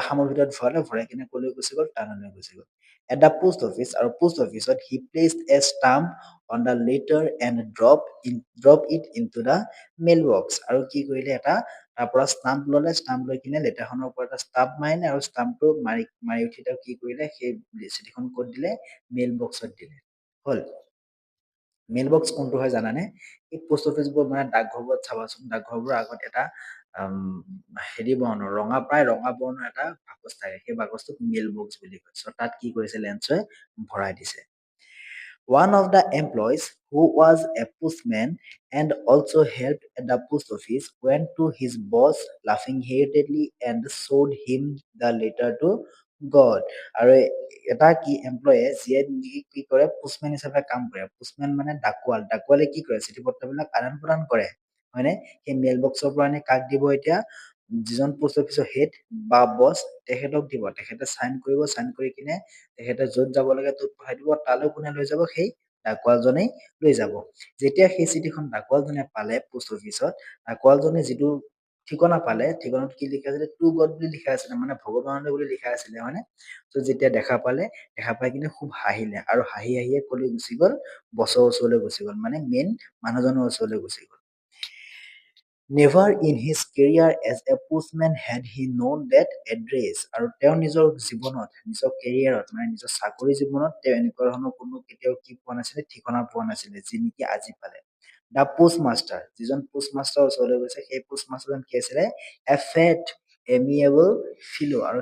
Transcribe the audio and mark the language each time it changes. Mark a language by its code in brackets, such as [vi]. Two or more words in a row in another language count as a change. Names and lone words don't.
[as] খামৰ ভিতৰত ভৰাই কিনে কলৈ গুচি গ'ল টাউনলৈ গুচি গ'ল [en] at the post office [as] আৰু পোষ্ট অফিচত [en] he placed a stamp on the letter and drop it into the mail box [as] আৰু কি কৰিলে এটা তাৰ পৰা ষ্টাম্প ল'লে ষ্টাম্প লৈ কিনে লেটাৰখনৰ ওপৰত এটা ষ্টাম্প মাৰিলে আৰু ষ্টাম্পটো মাৰি উঠি তেওঁ কি কৰিলে সেই চিঠিখন ক'ত দিলে মেইল বক্সত দিলে হ'ল [en] mail box [as] কোনটো হয় জানানে এই পোষ্ট অফিচবোৰ মানে ডাকঘৰবোৰত চাবাচোন ডাকঘৰবোৰৰ আগত এটা হেৰি বৰ্ণৰ প্ৰায় ৰঙা বৰ্ণৰ এটা বাকচ থাকে সেই বাকচটোক [en] mail box [as] বুলি কয় চ' তাত কি কৰিছে লেন্সে ভৰাই দিছে [en] one of the employees who was a postman and also helped at the post office went to his boss laughing heartedly and showed him the letter to God [as] আৰু এটা কি এমপ্লয়ে যিয়ে কি কৰে পোষ্টমেন হিচাপে কাম কৰে পোষ্টমেন মানে ডাকুৱালে কি কৰে চিঠি পত্ৰবিলাক আদান প্ৰদান কৰে হয়নে সেই মেইল বক্সৰ পৰা আনি কাক দিব এতিয়া যিজন পোষ্ট অফিচৰ হেড বা বছ তেখেতক দিব তেখেতে চাইন কৰি কিনে তেখেতে য'ত যাব লাগে ত'ত পঠাই দিব তালৈ কোনে লৈ যাব সেই ডাকুৱালজনেই লৈ যাব যেতিয়া সেই চিঠিখন ডাকুৱালজনে পালে পোষ্ট অফিচত ডাকুৱালজনে যিটো ঠিকনা পালে ঠিকনাত কি লিখা আছিলে [en] to God [as] বুলি লিখা আছিলে মানে ভগৱানলৈ বুলি লিখা আছিলে হয়নে ত' যেতিয়া দেখা পাই কিনে খুব হাঁহিলে আৰু হাঁহিয়ে কলৈ গুচি গ'ল বছৰ ওচৰলৈ গুচি গ'ল মানে মেইন মানুহজনৰ ওচৰলৈ গুচি গ'ল [en] Never in his career as a postman had he known that address [as] আৰু তেওঁ নিজৰ জীৱনত নিজৰ কেৰিয়াৰত মানে নিজৰ চাকৰি জীৱনত তেওঁ এনেকুৱা ধৰণৰ কোনো কেতিয়াও কি পোৱা নাছিলে ঠিকনা পোৱা নাছিলে যি নেকি আজি পালে [en] the post master [as] যিজন পোষ্ট মাষ্টাৰৰ ওচৰলৈ গৈছে সেই পোষ্ট মাষ্টাৰজন কি আছিলে [en] a fat amiable fellow [as] আৰু